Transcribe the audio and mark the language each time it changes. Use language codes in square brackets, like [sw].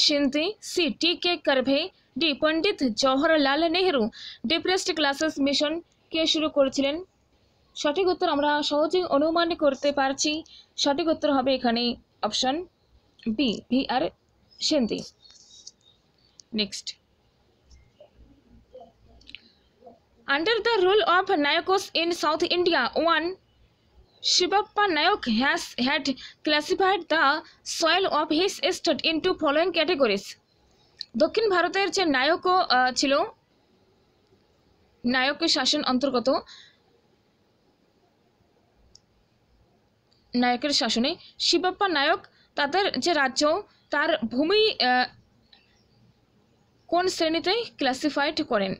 [bn] Sindhi, C T K. Karve, D Pandit Jawaharlal Nehru. Depressed classes mission কে শুরু করেছিলেন? সঠিক উত্তর আমরা সহজেই অনুমান করতে পারছি। সঠিক উত্তর হবে এখানে option B, V.R. Sindhi. [en] Next, under the rule of Nayakos in South India, one Shivappa Nayak had classified the soil of his estate into following categories. [bn] দক্ষিণ ভারতের যে নায়ক ছিল, নায়কের শাসন অন্তর্গত, নায়কের শাসনে শিবাপ্পা নায়ক তাদের যে রাজ্য, তার ভূমি কোন শ্রেণীতে ক্লাসিফাইড করেন।